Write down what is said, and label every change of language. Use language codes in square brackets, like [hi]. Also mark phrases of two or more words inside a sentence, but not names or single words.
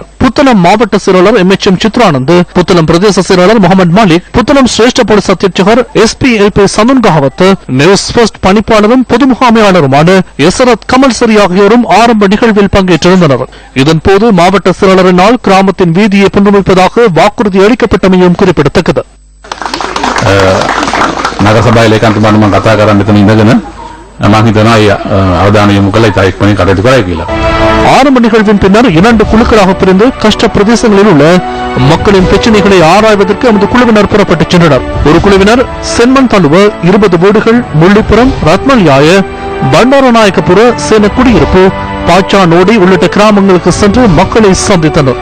[ta] புத்தளம் மாவட்ட செயலாளர் MHM சித்ரானந்த், புத்தளம் பிரதேச செயலாளர் முகமது மாலிக், புத்தளம் சிரேஷ்ட போலீஸ் அத்தியட்சகர் SPLP சந்துன் கஹவத், நியூஸ் போஸ்ட் பணிப்பாளரும் பொது முகாமையாளருமான எசரத் கமல்சரி ஆகியோரும் ஆரம்ப நிகழ்வில் பங்கேற்றிருந்தனர். இதன்போது மாவட்ட செயலாளரினால் கிராமத்தின் வீதியை புனரமைப்பதாக வாக்குறுதி அளிக்கப்பட்டமையும் குறிப்பிடத்தக்கது. [si] නගරසභාවේ ලේකම්තුමාට මම කතා කරා මෙතන ඉඳගෙන මම හිතනවා අවධානය යොමු කළා ඉතාලි පණි කටයුතු කරයි කියලා. [ta] ஆரம்ப நிகழ்வின் பின்னர் 2 குழுக்களாக பிரிந்து கஷ்ட பிரதேசங்களில் உள்ள மக்களின் பிரச்சனைகளை ஆராய்வதற்கு அந்த குழுவினர் புறப்பட்டு சென்றனர். ஒரு குழுவினர் சென்மன் தழுவ 20 வீடுகள், முள்ளிப்புறம், ரத்மல்யாய, பண்டாரநாயக்கபுர, சேன குடியிருப்பு, பாச்சா நோடி உள்ளிட்ட கிராமங்களுக்கு சென்று மக்களை சந்தித்தனர்.